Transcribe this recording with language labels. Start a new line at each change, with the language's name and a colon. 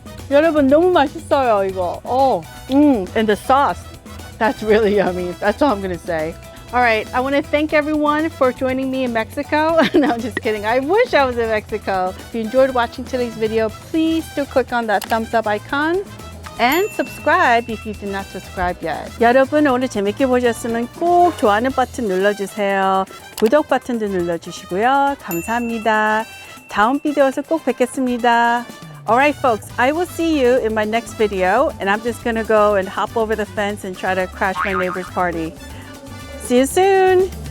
Korean: 여러분, 너무 맛있어요, 이거.
English: Oh, and the sauce. That's really yummy. That's all I'm gonna say. All right, I wanna thank everyone for joining me in Mexico. No, I'm just kidding. I wish I was in Mexico. If you enjoyed watching today's video, please do click on that thumbs up icon and subscribe if you did not subscribe yet.
Korean: 여러분, 오늘 재밌게 보셨으면 꼭 좋아하는 버튼 눌러주세요. 구독 버튼도 눌러주시고요. 감사합니다. 다음 비디오에서 꼭 뵙겠습니다.
English: All right, folks, I will see you in my next video, and I'm just gonna go and hop over the fence and try to crash my neighbor's party. See you soon.